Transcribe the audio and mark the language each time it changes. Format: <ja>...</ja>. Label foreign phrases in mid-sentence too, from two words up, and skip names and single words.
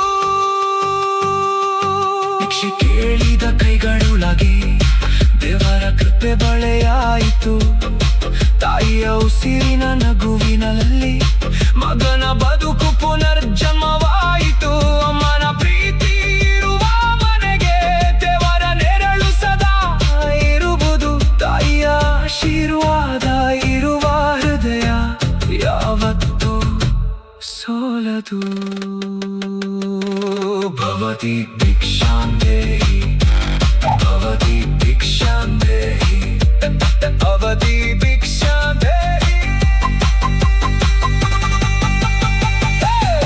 <kn>ಭಿಕ್ಷೆ ಕೇಳಿದ ಕೈಗಳೊಳಗೆ ದೇವರ ಕೃಪೆ ಬಳೆಯಾಯಿತು ತಾಯಿಯ ಉಸಿರಿನ ನಗುವಿನಲ್ಲಿ ಮಗನ ಬದುಕು ಪುನರ್ಜನ್ಮವಾಯಿತು ಅಮ್ಮನ ಪ್ರೀತಿ ಇರುವ ಮನೆಗೆ ದೇವರ ನೆರಳು ಸದಾ ಇರುವುದು ತಾಯಿಯ ಆಶೀರ್ವಾದ ಇರುವ ಹೃದಯ ಯಾವತ್ತೂ ಸೋಲದು</kn> <sa>ಭವತಿ ಭಿಕ್ಷಾಂ ದೇಹಿ ಭವತಿ ಭಿಕ್ಷಾಂ ದೇಹಿ ಭವತಿ ಭಿಕ್ಷಾಂ ದೇಹಿ</sa>